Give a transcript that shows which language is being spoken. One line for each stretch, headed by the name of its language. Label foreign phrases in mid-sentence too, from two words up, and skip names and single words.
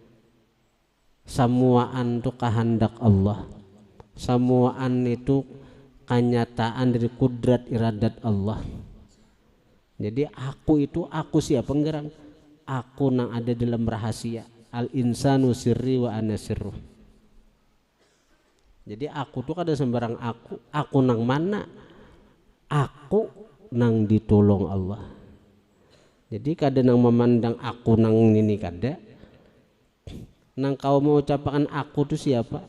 Banjar: Samuaan tuh kehendak Allah.
Indonesian: Samuaan itu kenyataan dari kudrat iradat Allah.
Banjar: Jadi aku siapa nggarang? Aku nang ada dalam rahasia.
Arabic: Al insanu sirri wa ana sirruh.
Banjar: Jadi aku tuh kada sembarang aku nang mana? Aku nang ditolong Allah. Jadi kada nang memandang aku nang ini kada. Nang kau mau ucapkan aku tuh siapa?